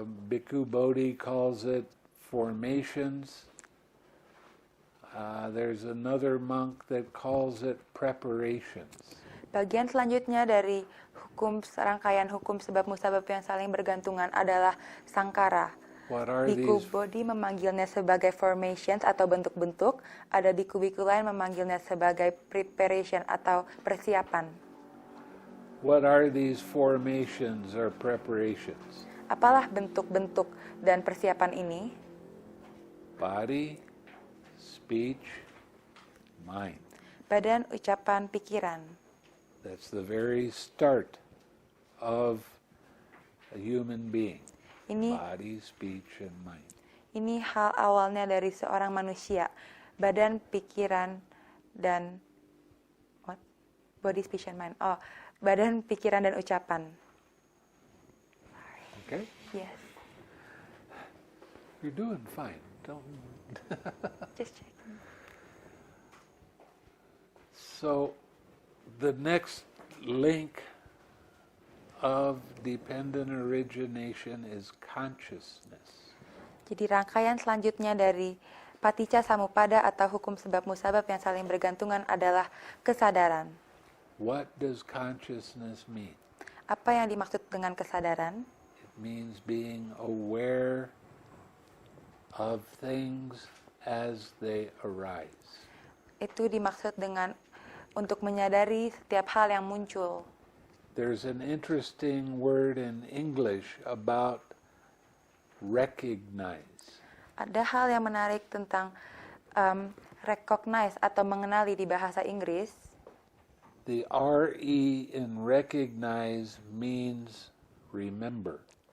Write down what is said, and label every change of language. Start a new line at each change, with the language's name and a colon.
English: Bhikkhu Bodhi calls it formations. There's another monk that calls it preparations.
Indonesian: Bagian selanjutnya dari rangkaian hukum sebab musabab yang saling bergantungan adalah sangkara.
English: What are
Indonesian: Biku
English: these?
Indonesian: Bodhi memanggilnya sebagai formations atau bentuk-bentuk, ada biku-biku lain memanggilnya sebagai preparation atau persiapan.
English: What are these formations or preparations?
Indonesian: Apalah bentuk-bentuk dan persiapan ini?
English: Body, speech, mind.
Indonesian: Badan, ucapan, pikiran.
English: That's the very start of a human being.
Indonesian: Ini
English: Body, speech, and mind.
Indonesian: Ini hal awalnya dari seorang manusia, badan, pikiran, dan what?
English: Body, speech, and mind.
Indonesian: Oh, badan, pikiran, dan ucapan.
English: Okay? Yes, You're doing fine. Don't. just checking. So, the next link of dependent origination is consciousness.
Indonesian: Jadi rangkaian selanjutnya dari paticca samuppada atau hukum sebab musabab yang saling bergantungan adalah kesadaran.
English: What does consciousness mean?
Indonesian: Apa yang dimaksud dengan kesadaran?
English: It means being aware of things as they arise.
Indonesian: Itu dimaksud dengan untuk menyadari setiap hal yang muncul.
English: There's an interesting word in English about recognize.
Indonesian: Ada hal yang menarik tentang recognize atau mengenali di bahasa Inggris.
English: The R-E in recognize means remember.